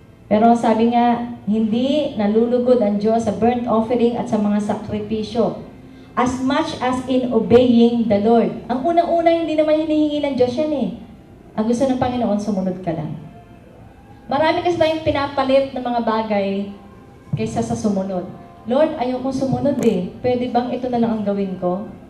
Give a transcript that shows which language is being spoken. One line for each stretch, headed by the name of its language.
Filipino: Pero sabi nga, hindi nalulugod ang Diyos sa burnt offering at sa mga sakripisyo.
English: As much as in obeying the Lord.
Filipino: Ang unang-una, hindi naman hinihingi ng Diyos yan Ang gusto ng Panginoon, sumunod ka lang. Marami kasi tayong pinapalit ng mga bagay kaysa sa sumunod. Lord, ayaw kong sumunod Pwede bang ito na lang ang gawin ko?